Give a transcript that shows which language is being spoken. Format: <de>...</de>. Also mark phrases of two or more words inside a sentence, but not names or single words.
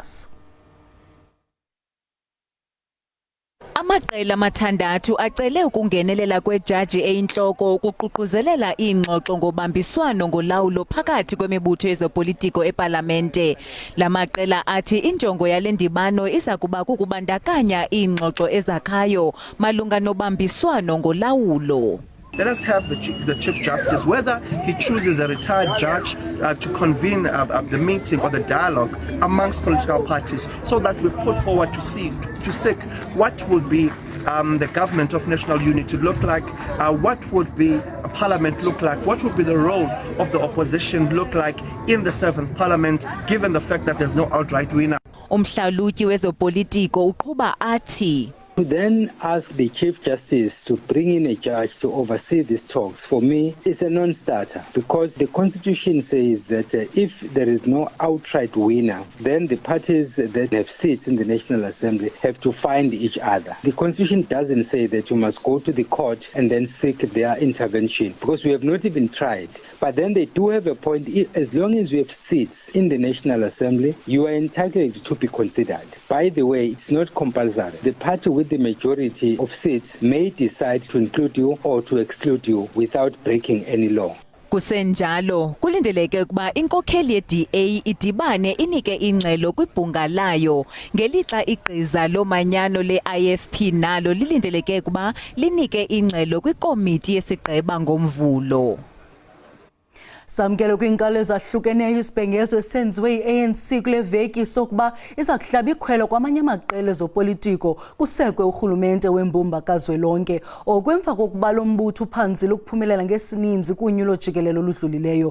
<xh>Amaqela amathandathu acele ukungenelela kwejaji eyintloko ukuququzelela iingxoxo ngobambiswano ngolawulo phakathi kwemibutho yezopolitiko epalamente. Lamaqela athi injongo yale ndibano iza kuba kukubandakanya iingxoxo ezakhayo malunga nobambiswano ngolawulo.</xh> <en>Let us have the Chief Justice, whether he chooses a retired judge to convene the meeting or the dialogue amongst political parties, so that we put forward to seek what would be the government of national unity look like, what would be a parliament look like, what would be the role of the opposition look like in the 7th parliament, given the fact that there's no outright winner.</en> <xh>Umhlalutyi wezopolitiko uqhuba athi</xh> <en>to then ask the Chief Justice to bring in a judge to oversee these talks, for me, is a non-starter, because the Constitution says that if there is no outright winner, then the parties that have seats in the National Assembly have to find each other. The Constitution doesn't say that you must go to the court and then seek their intervention, because we have not even tried. But then they do have a point. As long as we have seats in the National Assembly, you are entitled to be considered. By the way, it's not compulsory. The party with the majority of seats may decide to include you or to exclude you without breaking any law.</en> <xh>Kusenjalo kulindeleke ukuba inkokheli yeDA idibane inike ingxelo kwibhunga layo ngelixa igqiza lomanyano leIFP nalo lilindeleke ukuba linike ingxelo kwikomiti yesigqeba ngomvulo. Samkelo kwinkalo ezahlukeneyo isibhengezo esenziwe iANC kule veki sokuba iza kuhlaba ikhwelo kwamanye amaqela ezopolitiko kusekwe urhulumente wembumba kazwelonke okwemva kokuba lo mbutho uphanzile ukuphumelela ngesininzi kunyulo jikelelo oludlulileyo.</xh>